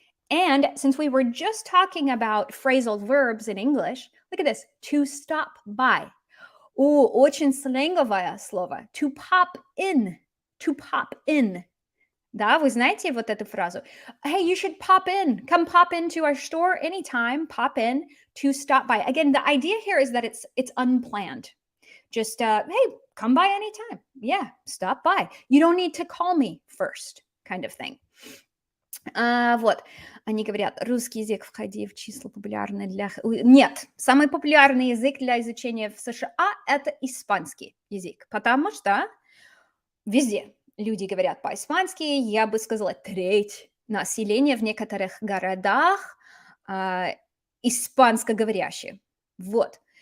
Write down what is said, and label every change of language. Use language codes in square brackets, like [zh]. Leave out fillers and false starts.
[en] And since we were just talking about phrasal verbs in English, look at this, to stop by. [ru] О, очень сленговое слово. [en] To pop in. To pop in. [ru] Да, вы знаете вот эту фразу? [en] Hey, you should pop in. Come pop into our store anytime. Pop in, to stop by. Again, the idea here is that it's unplanned. Just, hey, come by anytime. Yeah, stop by. You don't need to call me first, kind of thing. [ru] Вот, они говорят, русский язык входи в числа популярные для... Нет, самый популярный язык для изучения в США– это испанский язык, потому что везде люди говорят по-испански. Я бы сказала, треть населения в некоторых городах а, испанско-говорящие. Вот.